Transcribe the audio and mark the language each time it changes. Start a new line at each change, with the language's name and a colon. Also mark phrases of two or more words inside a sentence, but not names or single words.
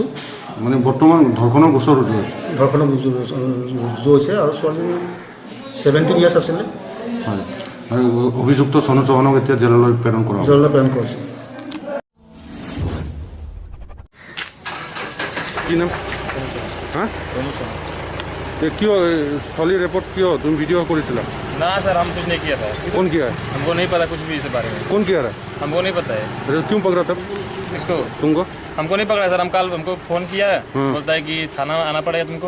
Assamese: মানে বৰ্তমান ধৰ্ষণৰ গোচৰ ৰুজু হৈছে। ধৰ্ষণৰ ৰুজু হৈছে আৰু ছোৱালীজনী 17 years আছিলে। হয়, আৰু অভিযুক্ত সোনু চৌহানক এতিয়া জেললৈ প্ৰেৰণ কৰা হৈছে। জেললৈ প্ৰেৰণ কৰিছে। কি নাম?
Hindi: हाँ क्यों सॉली रिपोर्ट क्यों तुम वीडियो करी? ना सर, हम कुछ नहीं किया था। कौन किया है? हमको नहीं पता कुछ भी इस बारे में। कौन किया रहा? हमको नहीं पता है। अरे क्यों पकड़ा तब इसको? तुमको? हमको नहीं पकड़ा सर। हमको फोन किया, बोलता है कि थाना आना पड़ेगा तुमको।